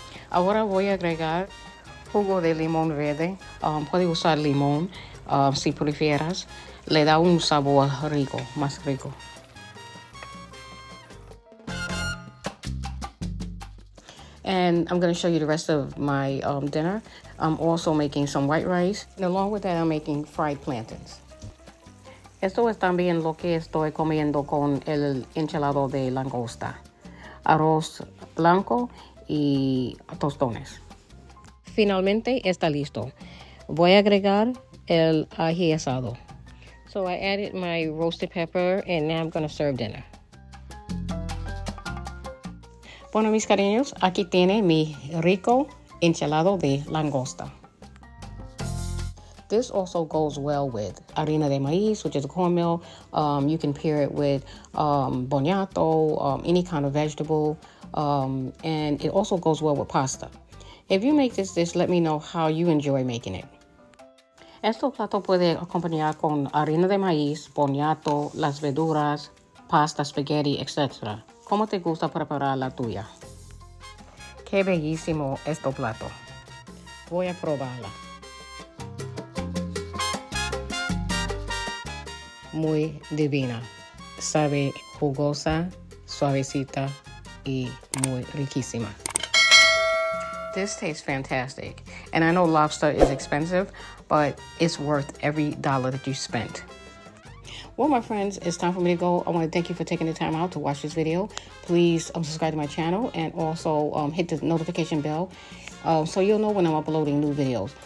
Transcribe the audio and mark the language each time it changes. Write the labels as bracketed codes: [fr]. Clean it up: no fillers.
[es] Ahora voy a agregar jugo de limón verde. Puede usar limón si prefieras. Le da un sabor rico, más rico. [en] And I'm going to show you the rest of my dinner. I'm also making some white rice. And along with that, I'm making fried plantains. [es] Esto es también lo que estoy comiendo con el enchilado de langosta. arroz blanco y tostones. Finalmente está listo. Voy a agregar el ají asado. [en] So I added my roasted pepper and now I'm going to serve dinner. [es] Bueno, mis cariños, aquí tiene mi rico enchilado de langosta. [en] This also goes well with harina de maíz, which is cornmeal. You can pair it with boniato, any kind of vegetable, and it also goes well with pasta. If you make this dish, let me know how you enjoy making it. [es] Este plato puede acompañar con harina de maíz, boniato, las verduras, pasta, spaghetti, etc. ¿Cómo te gusta preparar la tuya? Qué bellísimo este plato. Voy a probarla. Muy divina. Sabe jugosa, suavecita y muy riquísima. [en] This tastes fantastic. And I know lobster is expensive, but it's worth every dollar that you spent. Well, my friends, it's time for me to go. I want to thank you for taking the time out to watch this video. Please subscribe to my channel and also hit the notification bell so you'll know when I'm uploading new videos.